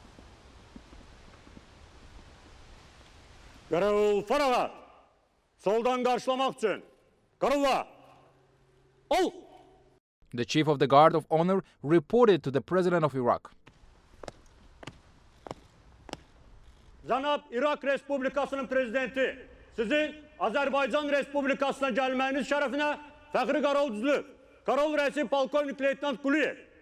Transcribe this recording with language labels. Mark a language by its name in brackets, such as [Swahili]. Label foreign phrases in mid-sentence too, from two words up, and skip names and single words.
[Azerbaijani] Qaravul farağa, soldan qarşılamaq üçün. Qaravula, ol! [English] The Chief of the Guard of Honor reported to the President of Iraq. [Azerbaijani] Cənab İraq Respublikasının prezidenti, sizin Azərbaycan Respublikasına gəlməyiniz şərəfinə fəxri qaravul düzülüb. Qaravul rəisi polkovnik leytenant Quliyev.